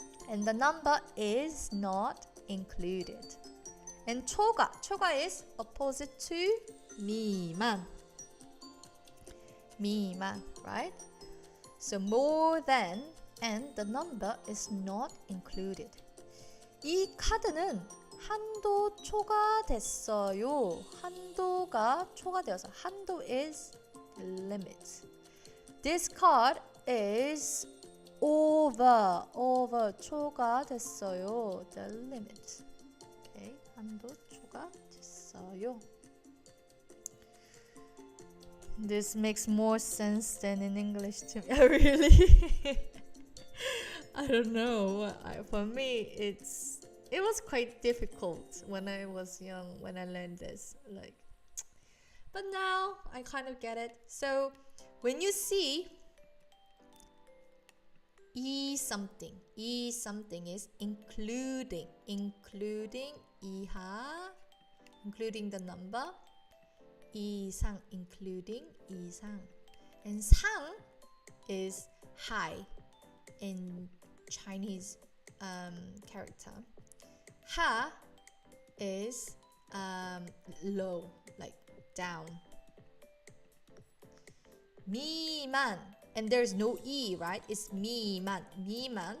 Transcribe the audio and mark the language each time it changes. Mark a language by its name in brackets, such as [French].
[English] And the number is not included. And 초과 is opposite to 미만. 미만, right? So more than and the number is not included. [Korean] 이 카드는 한도 초과됐어요. 한도가 초과되어서 한도 [English] is limit. This card is over 초과됐어요. The limit. [Korean] Okay, 한도 초과됐어요. [English] This makes more sense than in English to me. Really? I don't know. For me, it was quite difficult when I was young when I learned this. But now I kind of get it. So when you see something is including 이하, including the number. 이상, including 이상. And 상 is high in Chinese character. 하 is low, like down. 미만, and there's no e, right? It's 미만.